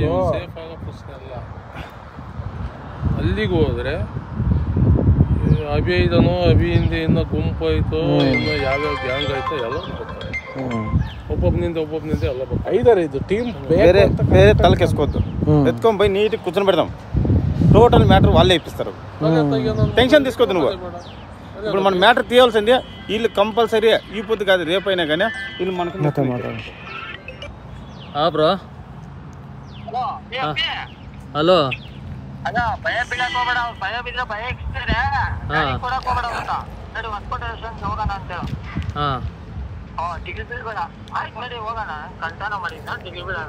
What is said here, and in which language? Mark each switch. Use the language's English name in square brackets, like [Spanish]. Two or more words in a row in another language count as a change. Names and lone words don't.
[Kannada] ಅಲ್ಲಿಗೆ ಹೋದ್ರೆ ಅಭಿ ಇದನೋ, ಅಭಿಯಿಂದ ಇನ್ನು ಗುಂಪು ಆಯ್ತು, ಇನ್ನು ಯಾವ್ಯಾವ ಗ್ಯಾಂಗ್ ಆಯ್ತು ಎಲ್ಲ ಬರ್ತಾರೆ. ಒಬ್ಬೊಬ್ಬನಿಂದ ಎಲ್ಲ ಬರ್ತಾರೆ. 5 ಟೀಮ್ ಬೇರೆ ಬೇರೆ ತಲೆ ಕೆಸ್ಕೋದು ಎತ್ಕೊಂಡ್ ಬೈ ನೀಟಿಗೆ ಕೂತ್ಕೊಂಡು ಬಿಡ್ದಾವ್. [English] total matter [Kannada] ಅಲ್ಲೇ ಇಪ್ಪಿಸ್ತಾರೆ. ಟೆನ್ಷನ್ [Telugu] తీసుకోదు నువ్వు. ఇప్పుడు మన మ్యాటర్ తీయాల్సింది వీళ్ళు కంపల్సరీ ఈ పొద్దు కాదు, రేపైనా కానీ వీళ్ళు మనకు [Kannada] ಬ್ರೋ. ಹಲೋ. ಅದ ಭಯ ಬೀಳಕ್ ಹೋಗ್ಬೇಡ, ಭಯ ಬಿದ್ರೆ ಭಯ ಇಕ್ಸ್ತಾರೆ, ಕೊಡಕ್ ಹೋಗ್ಬೇಡ ಅಂತ ನಡಿ. ಹೊಸಕೋಟೆ ಹೋಗೋಣ ಅಂತೇಳು. ಟಿಕೆಟ್ ಬೀಳ್ಬೇಡ. ಆಯ್ತು ನಡಿ ಹೋಗೋಣ, ಕಳ್ತನ ಮಾಡಿದ್ನ ಟಿಕೆಟ್ ಬೀಳೋಣ.